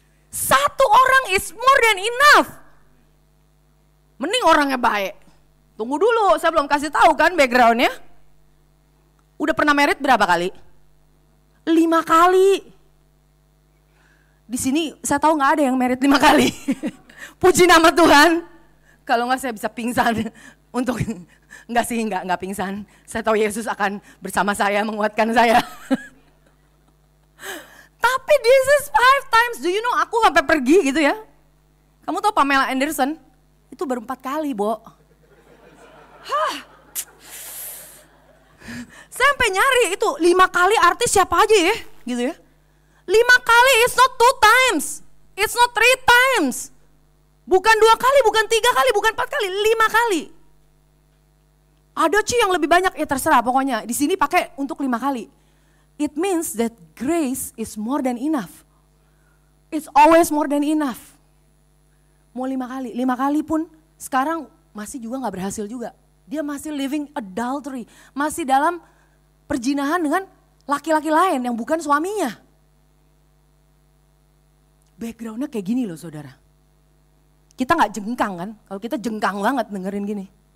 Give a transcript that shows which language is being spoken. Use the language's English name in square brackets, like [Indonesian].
[English] Satu orang is more than enough. [Indonesian] Mending orangnya baik. Tunggu dulu, saya belum kasih tahu kan backgroundnya. Udah pernah merit berapa kali? 5 kali. Di sini saya tahu nggak ada yang merit 5 kali. Puji nama Tuhan. Kalau nggak saya bisa pingsan untuk nggak pingsan. Saya tahu Yesus akan bersama saya menguatkan saya. [English] Tapi this is 5 times. Do you know [Indonesian] aku sampai pergi gitu ya. Kamu tahu Pamela Anderson? Itu baru 4 kali, Bo. Saya sampai nyari itu 5 kali artis siapa aja ya, gitu ya. 5 kali, [English] it's not 2 times. It's not 3 times. [Indonesian] Bukan 2 kali, bukan 3 kali, bukan 4 kali, 5 kali. Ada yang lebih banyak, ya terserah pokoknya. Di sini pakai untuk 5 kali. [English] It means that grace is more than enough. It's always more than enough. [Indonesian] Mau 5 kali, 5 kali pun sekarang masih juga gak berhasil juga. Dia masih [English] living adultery, [Indonesian] masih dalam perjinahan dengan laki-laki lain yang bukan suaminya. Backgroundnya kayak gini loh saudara. Kita gak jengkang kan, kalau kita jengkang banget dengerin gini.